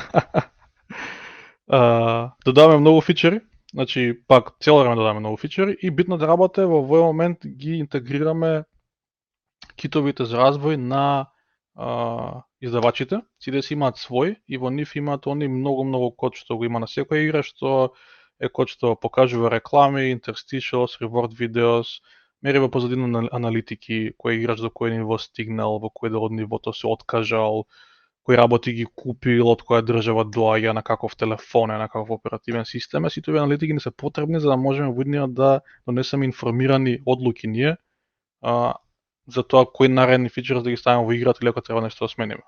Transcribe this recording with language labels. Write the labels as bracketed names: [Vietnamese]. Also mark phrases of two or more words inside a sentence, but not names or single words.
[Macedonian] Додаваме многу фичери, значи пак цело време додаваме многу фичери и битно да работи во овој момент ги интегрираме китовите за развој на издавачите, сите си имаат свој и во нив имаат они многу код што го има на секоја игра, што е код што покажува реклами, [English] interstitials, reward videos, [Macedonian] мери во позадина на аналитики, кој играч до кој ниво стигнал, во кој дел од нивото се откажал, кои работи ги купил, од која држава доаѓа, на каков телефон е, на каков оперативен систем, сите овие аналитики не се потребни за да можеме во идниот да донесеме информирани одлуки ние за тоа кои наредни фичери да ги ставиме во играта или ако треба нешто да смениме.